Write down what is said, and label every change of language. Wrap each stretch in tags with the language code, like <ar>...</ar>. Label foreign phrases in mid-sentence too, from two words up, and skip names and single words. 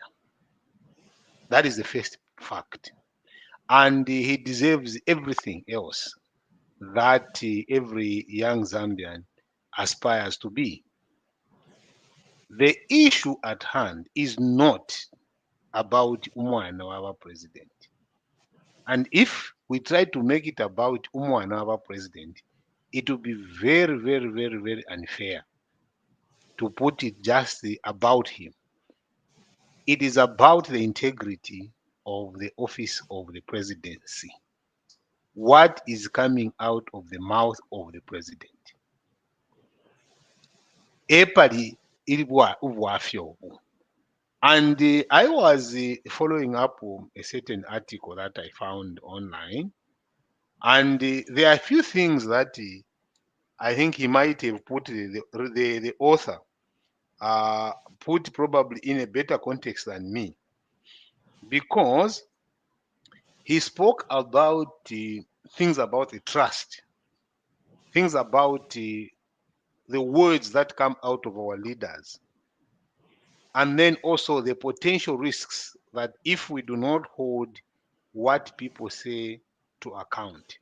<en>That is the first fact. And he deserves everything else that every young Zambian aspires to be. The issue at hand is not about</en> <bem>umwana waba president.</bem> <en>And if we try to make it about</en> <bem>umwana waba president,</bem> <en>it will be very, very, very, very unfair to put it just about him. It is about the integrity of the office of the presidency. What is coming out of the mouth of the president?</en> <bem>Epali ilibwa ubwafya obu.</bem> <en>And I was following up on a certain article that I found online, and there are a few things that I think he might have put the author put probably in a better context than me, because he spoke about things about the trust, things about the words that come out of our leaders, and then also the potential risks that if we do not hold what people say to account.</en>